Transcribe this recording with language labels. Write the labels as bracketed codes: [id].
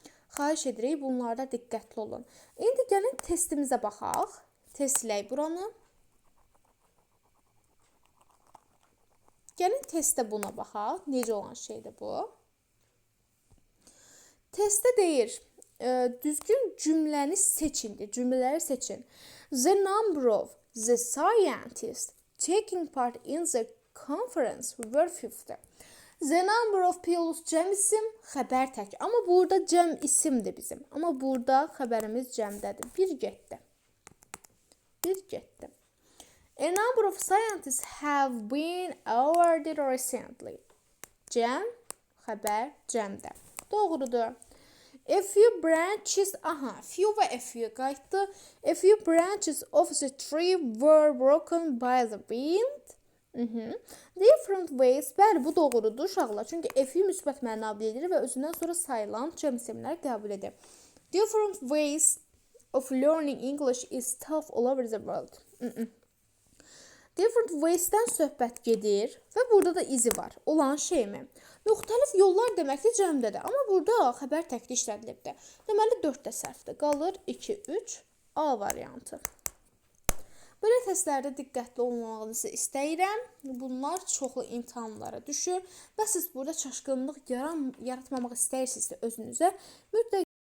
[az] Xahiş edirik, bunlarda diqqətli olun. İndi gəlin testimizə baxaq. Testləyək buranı. Gəlin testdə buna baxaq. Necə olan şeydir bu? Testdə deyir, düzgün cümləni seçin. Cümlələri seçin. [en] The number of the scientists taking part in the conference were 50. The number of plus [az] cəm isim, xəbər tək. Amma burada cəm isimdir bizim. Amma burada xəbərimiz cəmdədir. Bir getdi. [en] A number of scientists have been awarded recently. [az] Cəm, xəbər, cəmdə. Doğrudur. [en] A few branches, [az] few və a few qayıtdı. [en] A few branches of the tree were broken by the wind. Different ways. [az] Bəli, bu doğrudur uşaqlar. Çünki a few müsbət məna bildirir və özündən sonra sayılan cəm isimlər qəbul edir. [en] Different ways of learning English is tough all over the world. [az] Different ways-dən söhbət gedir və burada da izi var. Olan şeymi? Müxtəlif yollar deməkdir cəmdədir. Amma burada xəbər təkli işlədilibdir. Deməli 4-də səhvdir. Qalır 2, 3, A variantı. Belə testlərdə diqqətli olmağınızı istəyirəm. Bunlar çoxlu imtahanlara düşür və siz burada çaşqınlıq yaratmamaq istəyirsinizsə özünüzə mütləq